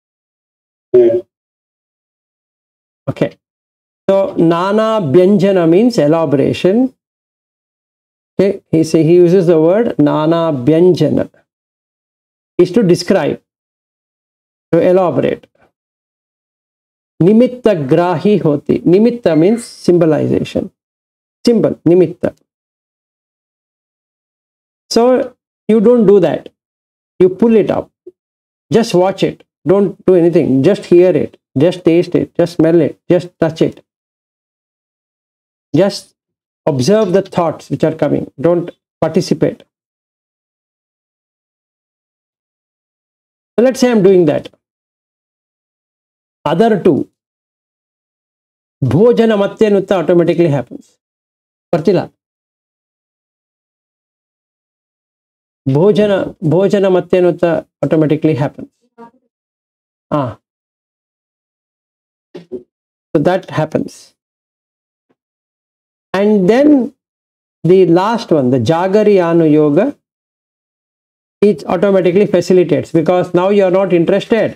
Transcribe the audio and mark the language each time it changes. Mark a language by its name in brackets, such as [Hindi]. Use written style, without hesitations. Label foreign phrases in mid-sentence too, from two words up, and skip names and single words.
[English] Okay. So [Pali] Nana Byanjana [English] means elaboration. Okay. He uses the word [Pali] Nana Byanjana. [English] Is to describe. To elaborate. [Pali] Nimitta grahi hoti. [English] Nimitta means symbolization. Symbol. Nimitta. So you don't do that. You pull it up. Just watch it. Don't do anything. Just hear it. Just taste it. Just smell it. Just touch it. Just observe the thoughts which are coming. Don't participate. So let's say I'm doing that. Other two. [Pali] Bhojana Matyanutta [English] automatically happens. Partila. [Pali] Bhojana Matyanutta [English] automatically happens. So that happens. And then the last one, the [Pali] Jagariyanu Yoga, [English] it automatically facilitates because now you are not interested.